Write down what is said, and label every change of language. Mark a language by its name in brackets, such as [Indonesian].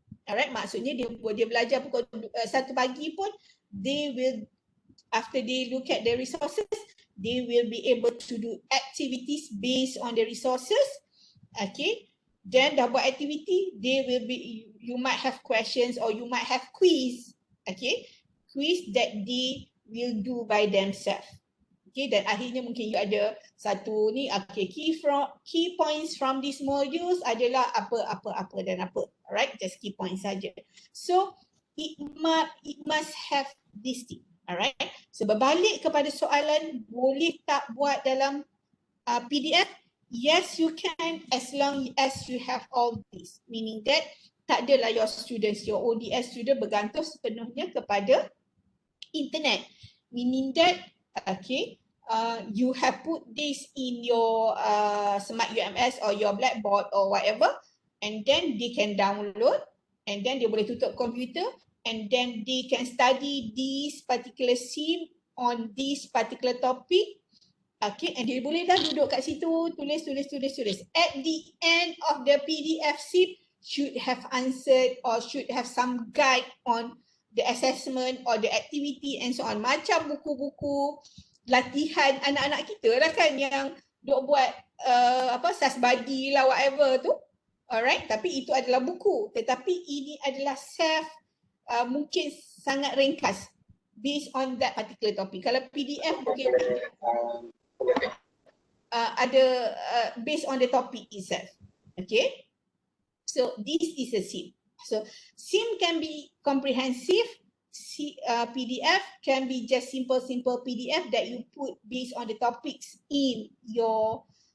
[English] Alright, [Malay] maksudnya dia belajar pukul 1 pagi pun, [English] they will, after they look at the resources, they will be able to do activities based on the resources. Okay, then [Malay] dah buat [English] activity, they will be, you might have questions or you might have quiz. Okay, quiz that they will do by themselves. [Malay] Okay, dan akhirnya mungkin you ada satu ni, okay, [English] key points from these modules [Malay] adalah apa dan apa. [English] Alright, just key points saja. So it must have this thing. [Malay] Alright, so berbalik kepada soalan boleh tak buat dalam PDF? [English] Yes, you can, as long as you have all this. Meaning that [Malay] tak adalah [English] your students, your ODS student [Malay] bergantung sepenuhnya kepada [English] internet. Meaning that, okay, you have put this in your Smart UMS or your Blackboard or whatever, and then they can download, and then [Malay] dia boleh tutup komputer, [English] and then they can study this particular SIM on this particular topic. Okay, and [Malay] dia boleh dah duduk kat situ, tulis. [English] At the end of the PDF SIM, should have answered or should have some guide on the assessment or the activity and so on. [Malay] Macam buku-buku latihan anak-anak kita lah kan yang duk buat SAS body lah whatever tu. Alright, tapi itu adalah buku. Tetapi ini adalah mungkin sangat ringkas [English] based on that particular topic. [Malay] Kalau PDF mungkin ada [English] based on the topic itself. Okay, so this is a SIM. So SIM can be comprehensive, PDF can be just simple PDF that you put based on the topics in your